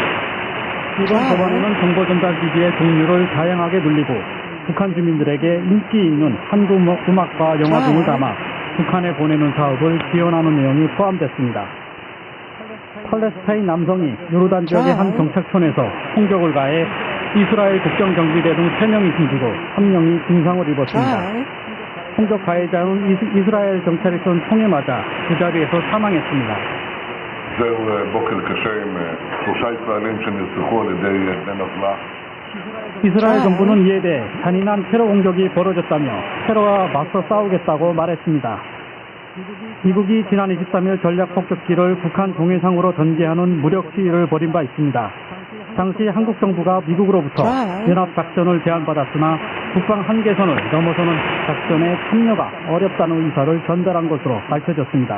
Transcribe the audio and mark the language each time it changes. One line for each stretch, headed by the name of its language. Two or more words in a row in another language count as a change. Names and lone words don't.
Korean: 이번 법안에는 정보 전달 기기의 종류를 다양하게 늘리고 북한 주민들에게 인기 있는 한국 음악과 영화 등을 담아 북한에 보내는 사업을 지원하는 내용이 포함됐습니다. 팔레스타인 남성이 요르단 지역의 한 경찰촌에서 총격을 가해 이스라엘 국정경비대 등 3명이 숨지고 1명이 중상을 입었습니다. 총격 가해자는 이스라엘 경찰이 쏜 총에 맞아 그 자리에서 사망했습니다.
Hebrew: זהו בוקר קשה עם 3 ישראלים שנרצחו על ידי בן עוולה.
Korean: 이스라엘 정부는 이에 대해 잔인한 테러 공격이 벌어졌다며 테러와 맞서 싸우겠다고 말했습니다. 미국이 지난 23일 전략 폭격기를 북한 동해상으로 전개하는 무력 시위를 벌인 바 있습니다. 당시 한국 정부가 미국으로부터 연합작전을 제안받았으나 북방 한계선을 넘어서는 작전에 참여가 어렵다는 의사를 전달한 것으로 밝혀졌습니다.